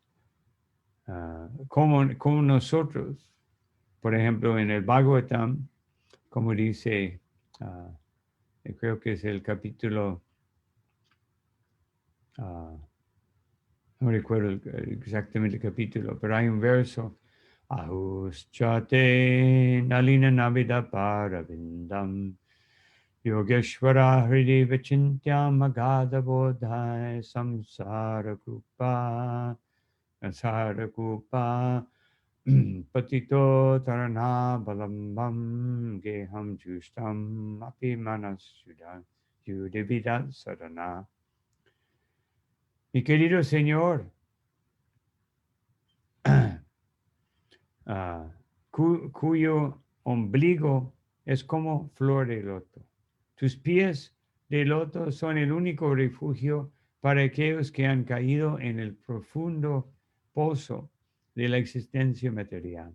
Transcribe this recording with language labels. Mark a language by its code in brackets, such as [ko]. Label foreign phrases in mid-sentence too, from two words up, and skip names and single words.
[es] cómo nosotros, por ejemplo, en el Bhagavatam, como dice, creo que es el capítulo, no recuerdo exactamente el capítulo, pero hay un verso, [sa] Ahuschate nalina navida paravindam Yogeshvara Hridi Vachintya Magada Bodhai Samsara Patito Tarana Balambam Geham Justam Api Manas Yudevidat Sadana. [es] Mi querido Señor, cuyo ombligo es como flor de loto. Tus pies de loto son el único refugio para aquellos que han caído en el profundo pozo de la existencia material.